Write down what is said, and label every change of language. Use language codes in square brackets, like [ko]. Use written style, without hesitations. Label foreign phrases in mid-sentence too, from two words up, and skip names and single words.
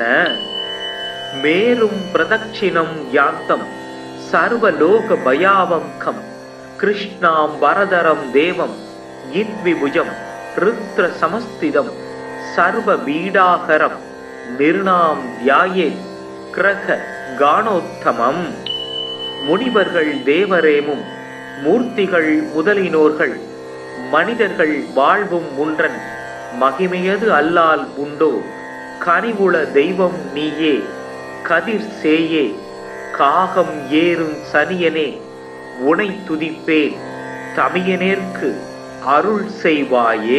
[sa] मेरुं प्रदक्षिणं यान्तं सर्वलोक भयावंकं कृष्णां वरदरं देवं यद्विभुजं रुद्र समस्थितं सर्वबीडाहरं निर्णां ध्यायेत् ग्रह कानोत्तमम्. [ta] முனிவர்கள் தேவரேமும் மூர்த்திகள் முதலினோர்கள் மனிதர்கள் வாழ்வும் முன்றன் மகிமையது அல்லால் உண்டோ. கனிவுள தெய்வம் நீயே கதிர் சேயே காகம் ஏறும் சனியனே உனை துதிப்பேன் தமியனேற்கு அருள் செய்வாயே.